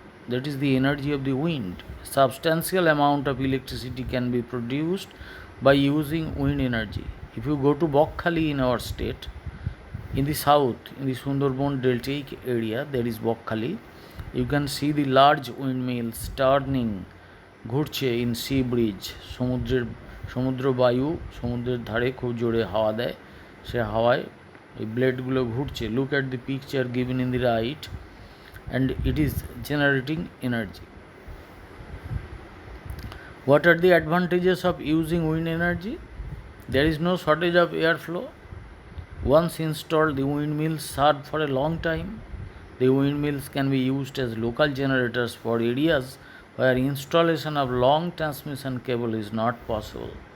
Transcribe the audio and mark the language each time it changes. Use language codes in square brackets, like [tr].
[en] That is the energy of the wind. Substantial amount of electricity can be produced by using wind energy. If you go to Bokhali in our state, in the south, in the Sundarban deltaic area, there is Bokhali. You can see the large windmills turning, [bn] ঘুরছে [en] in sea bridge. [bn] সমুদ্র বায়ু সমুদ্রের ধারে খুব জোরে হাওয়া দেয়, সে হাওয়ায় এই ব্লেডগুলো ঘুরছে. [en] Look at the picture given in the right, and it is generating energy. What are the advantages of using wind energy? There is no shortage of airflow. Once installed, the windmills serve for a long time. The windmills can be used as local generators for areas where installation of long transmission cable is not possible.